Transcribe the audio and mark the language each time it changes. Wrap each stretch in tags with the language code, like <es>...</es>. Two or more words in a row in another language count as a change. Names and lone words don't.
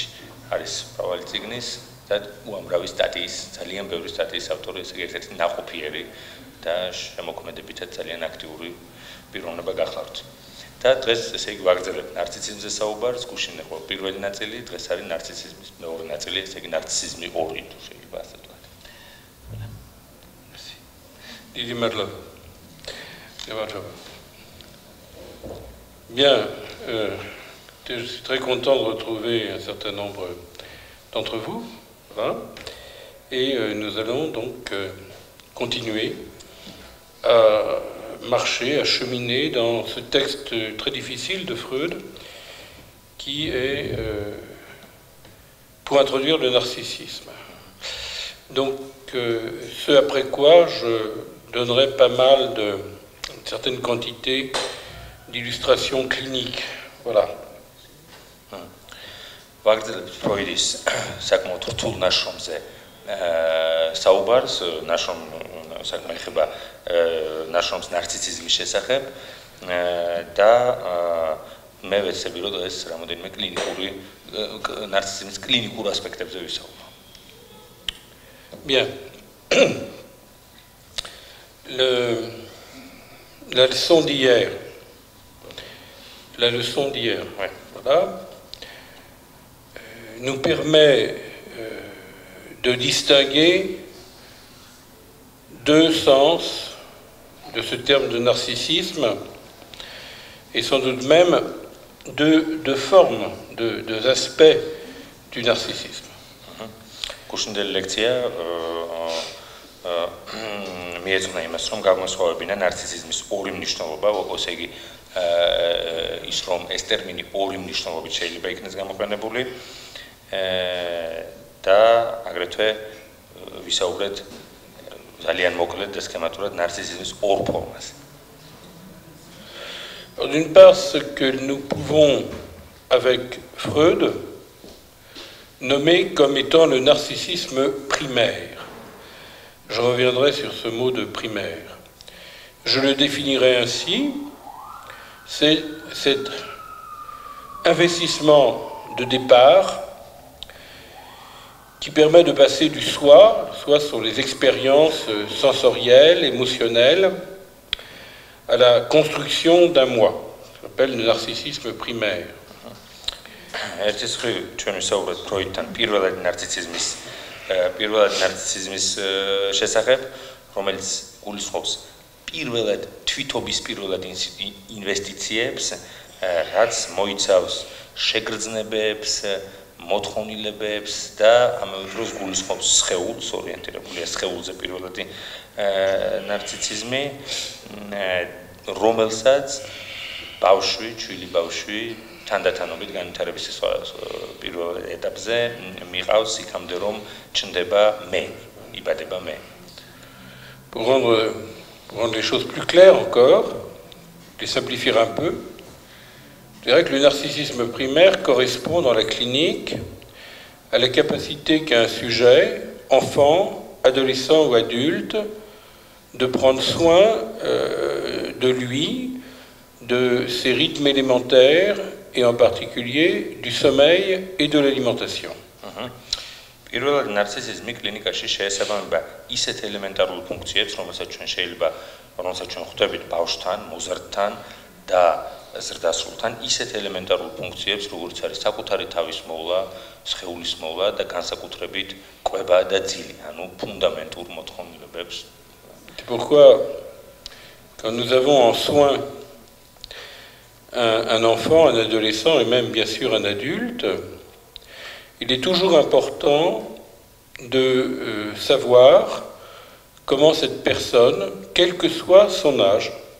<ka>არის მრავალი წიგნის და უამრავი სტატიის, ძალიან ბევრი სტატიის ავტორი, ესე იგი ერთ-ერთი ნაყოფიერი და შემოქმედებითაც ძალიან აქტიური პიროვნება გახლავთ. და დღეს ესე იგი ვაგრძელებთ ნარცისიზმზე საუბარს, გუშინ იყო პირველი ნაწილი, დღეს არის ნარცისიზმის მეორე ნაწილი, ესე იგი ნარცისიზმი 2 თუ შეიძლება ასე ვთქვათ. დიდი მადლობა.</ka> <fr>Bien, je suis très content de retrouver un certain nombre d'entre vous, hein, et nous allons donc continuer à marcher, à cheminer dans ce texte très difficile de Freud, qui est pour introduire le narcissisme. Donc, ce après quoi je donnerai pas mal une certaine quantité d'illustrations cliniques. Voilà.</fr> <ka>ვაგრძელებთ ფროიდის საკმაოდ რთულ ნაშრომზე საუბარს, საქმე ეხება ნაშრომს ნარცისიზმის შესახებ და მე ვეცები რომ ეს რამოდენიმე კლინიკური ნარცისიზმის კლინიკურ ასპექტებზე ვისაუბრო.</ka> <fr>Bien. La leçon d'hier. Ouais, voilà. Nous permet de distinguer deux sens de ce terme de narcissisme et sans doute même deux formes, deux aspects du narcissisme.</fr> <ka>გუშინდელი ლექცია მიეძღვნა იმას, რომ გამოსხავებინა ნარცისიზმის ორი მნიშვნელობა, ესე იგი ის რომ ეს ტერმინი ორი მნიშვნელობით შეიძლება იქნეს გამოყენებული და აგრეთვე ვისაუბრეთ ძალიან მოკლედ და სქემატურად ნარცისიზმის ორ ფორმაზე.</ka> <fr>D'une part, ce que nous pouvons, avec Freud, nommer comme étant le narcissisme primaire. Je reviendrai sur ce mot de primaire. Je le définirai ainsi, c'est cet investissement de départ qui permet de passer du soi, soit sur les expériences sensorielles, émotionnelles, à la construction d'un moi. Ça s'appelle le narcissisme primaire.</fr> <ka>ერთის მხრივ ჩვენ ვისაუბრეთ ფროიდთან პირველად ნარცისიზმის შესახებ, რომელიც გულისხმობს პირველად თვითობის პირველად ინვესტიციებს, რაც მოიცავს შეგრძნებებს, მოთხოვნილებებს და ამავე დროს გულისხმობს სხეულს, ორიენტირებულია სხეულზე პირველადი ნარცისიზმი, რომელსაც ბავშვი, ჩვილი ბავშვი თანდათანობით განვითარების პირველ ეტაპზე მიყავს იქამდე რომ ჩნდება მე, იბადება მე.</ka> <fr>Pour rendre les choses plus claires encore, les simplifier un peu. Je dirais que le narcissisme primaire correspond dans la clinique à la capacité qu'a un sujet, enfant, adolescent ou adulte, de prendre soin de lui, de ses rythmes élémentaires, et en particulier du sommeil et de l'alimentation.</fr> <ka>პირველად ნარცისიზმი კლინიკაში შეესაბამება ისეთ ელემენტარულ ფუნქციებს, რომელსაც ჩვენ ხვდებით ბავშვთან, მოზარდთან და ზრდასრულთან, ისეთ ელემენტარულ ფუნქციებს, როგორც არის საკუთარი თავის მოვლა, სხეულის მოვლა და განსაკუთრებით კვება და ძილი, ანუ ფუნდამენტურ მოთხოვნილებებს.</ka> <fr>C'est pourquoi, quand nous avons en soin un enfant, un adolescent et même bien sûr un adulte, il est toujours important de savoir comment cette personne, quel que soit son âge,</fr>